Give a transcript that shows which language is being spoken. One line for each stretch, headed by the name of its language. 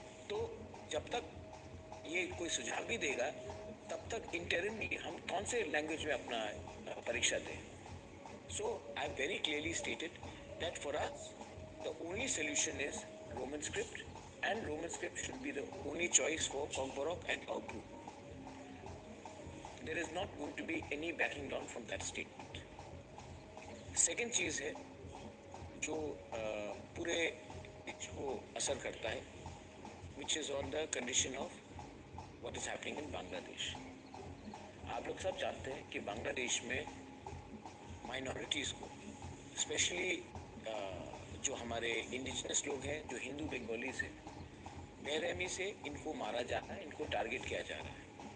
Hindi: तो जब तक ये कोई सुझाव भी देगा तब तक इंटरनली हम कौन से लैंग्वेज में अपना परीक्षा दें?
English: So I very clearly stated that for us the only solution is Roman script and Roman script should be the only choice for Komborok and Aupru. There is not going to be any backing down from that statement. Second
Hindi: चीज़ है जो पूरे देश को असर करता है,
English: which is on the condition of what is happening in Bangladesh.
Hindi: आप लोग सब जानते हैं कि बांग्लादेश में माइनॉरिटीज़ को, स्पेशली जो हमारे इंडिजिनस लोग हैं, जो हिंदू बंगाली से बेरहमी से इनको मारा जा रहा है, इनको टारगेट किया जा रहा है।